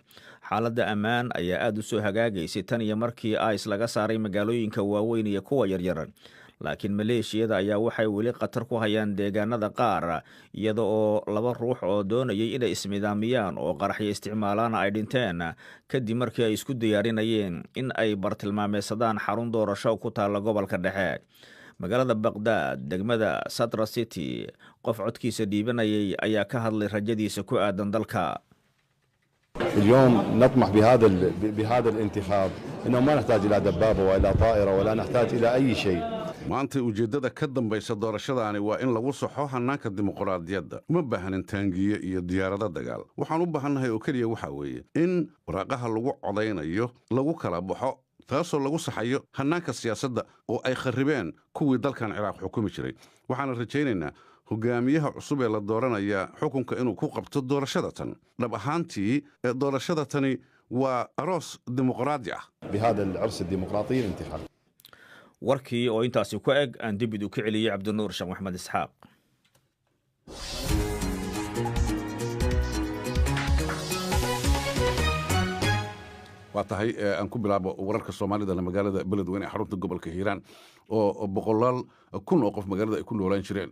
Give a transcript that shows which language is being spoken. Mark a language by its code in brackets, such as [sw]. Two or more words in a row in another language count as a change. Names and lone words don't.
[so] xaaladda ammaan ayaa aad u soo hagaagaysay tan iyo markii IS laga saaray magaalooyinka waaweyn iyo kuwa yaryar, laakiin maleeshiyada ayaa waxay weli khatar ku hayaan deegaanada qaar, iyada oo 2 ruux oo doonayay inay ismidaamiyaan oo qaraxyo isticmaalaan ay dhinteen kadib markii ay isku diyaarinayeen in ay bartilmaameedsadaan xarun doorasho ku taalla gobolka dhexe. magaalada Baghdad, degmada Sadra City, qof codkiisa dhiibanayay ayaa ka hadlay rajadiisa ku aadan dalka. [ar] اليوم نطمح بهذا الانتخاب انه ما نحتاج الى دبابه والى طائره ولا نحتاج الى اي شيء. [so] maanta ujeeddada ka dambaysa doorashadaani waa in lagu saxo hannaanka dimuqraadiyadda. uma baahanin taangiye iyo diyaarado dagaal. waxaan u baahannahay oo keliya waxa weeye in waraaqaha lagu codaynayo lagu kala baxo, taasoo lagu saxayo hannaanka siyaasadda oo ay kharribeen kuwii dalkan Ciraaq xukumi jiray. waxaana rajaynaynaa hogaamiyaha cusub ee la dooranaya xukunka inuu ku qabto doorashada tan. dhab ahaantii doorashada tani waa aroos dimuqraadi ah. [ar] بهذا العرس الديمقراطي الانتخابي. [so] warkii oo intaasi ku eg aan dib u ka celiyay Cabdinuur Sheekh Maxamed Isxaaq. waa tahay aan ku bilaabo wararka Soomaalida magaalada Beledweyne ee xarunta gobolka Hiiraan oo 100,000 oo qof magaalada ay ku noolaan jireen.